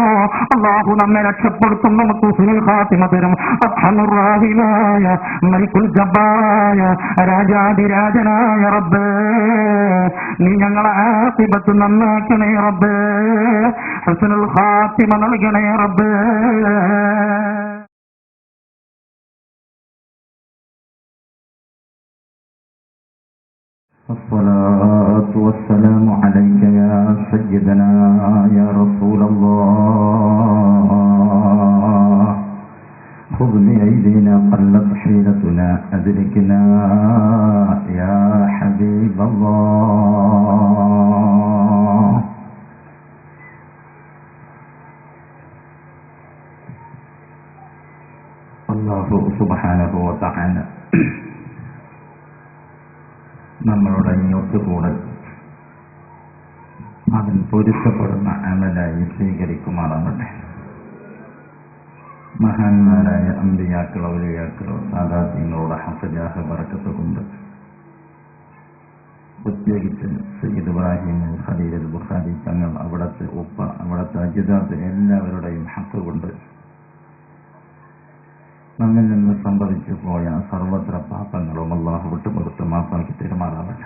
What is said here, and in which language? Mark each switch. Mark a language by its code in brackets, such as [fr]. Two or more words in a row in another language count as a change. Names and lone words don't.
[ml] അല്ലാഹു നമ്മെ രക്ഷപ്പെടുത്തും, നമുക്ക് [ar] حسن الخاتمة [ml] തരും. അർഹമുർറാഹിമായ മലിക്കുൽ ജബ്ബാറായ രാജാധിരാജനായ റബ്ബേ, നീ ഞങ്ങളെ ആഖിബത്ത് നന്നാക്കണേ റബ്ബേ, [ar] حسن الخاتمة [ml] നൽകണേ റബ്ബേ. [ar] الصلاة والسلام عليك يا سيدنا يا رسول الله. خذ بأيدينا قلت حيلتنا أدركنا يا حبيب الله. الله سبحانه وتعالى [ml] നമ്മളോട് അങ്ങോട്ട് കൂടെ അവൻ പൊരുത്തപ്പെടുന്ന അമലായി സ്വീകരിക്കുമാറാവട്ടെ. മഹാന്മാരായ അമ്പിയാക്കളോ ഔലിയാക്കളോ സാദാത്യങ്ങളോട് ഹഫജാഹ് ബറക്കത്ത് കൊണ്ട് പ്രത്യേകിച്ച് സയ്യിദ് ഇബ്രാഹിം ഖലീൽ ബുഖാരി തങ്ങൾ, അവിടുത്തെ ഉപ്പ, അവിടുത്തെ അജിദാത്ത് എല്ലാവരുടെയും ഹക്ക് കൊണ്ട് നമ്മിൽ നിന്ന് സംഭവിച്ചു പോയ സർവത്ര പാപങ്ങളും അല്ലാഹു വിട്ടുപുറത്ത് മാപ്പാക്കി പെരുമാറാവട്ടെ.